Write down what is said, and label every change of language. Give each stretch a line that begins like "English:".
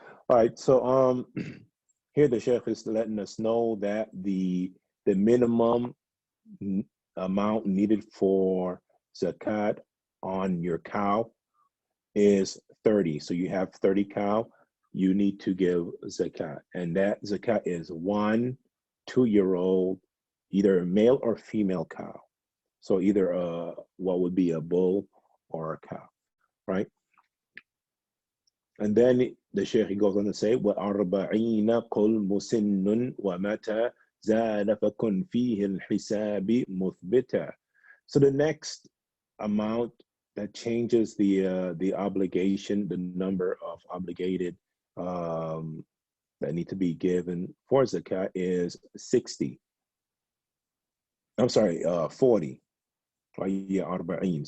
English: All right, so here the Sheikh is letting us know that the minimum amount needed for zakat on your cow is 30. So you have 30 cow, you need to give zakat. And that zakat is 1 2-year-old, either male or female cow. So either what would be a bull or a cow, right? And then the Shaykh goes on to say,
Arabic: وَأَرْبَعِينَ قُلْ مُسِنٌّ وَمَتَى زَادَ فَكُنْ فِيهِ الْحِسَابِ مُثْبِتًا.
English: So the next amount that changes the obligation, the number of obligated that need to be given for zakat is 60. I'm sorry, 40. Yeah, arba'in.